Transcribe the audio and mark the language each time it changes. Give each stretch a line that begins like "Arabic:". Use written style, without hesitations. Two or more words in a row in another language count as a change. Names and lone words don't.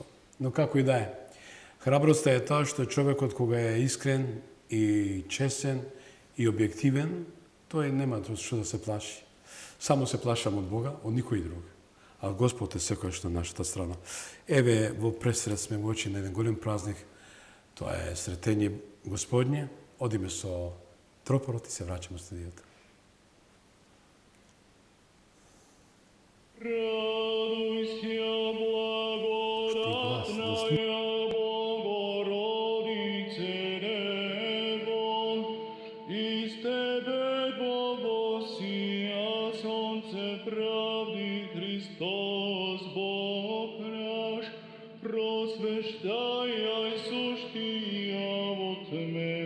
Macedonian: Но како и да е, храброста е тоа што човекот кога е искрен и честен и објективен, тој нема што да се плаши. Само се плашам од Бога, од никој друг. А Господ е секојаш на нашата страна. Еве, во пресред сме во очи на еден голем празник. Тоа е Сретење Господње. Одиме со тропорот и се враќаме во студијата.
Church Slavic: Радуйся, благодатная Богородице Девон, из Тебе воссия солнце правды Христос Бог наш, просвещая сущия во тьме.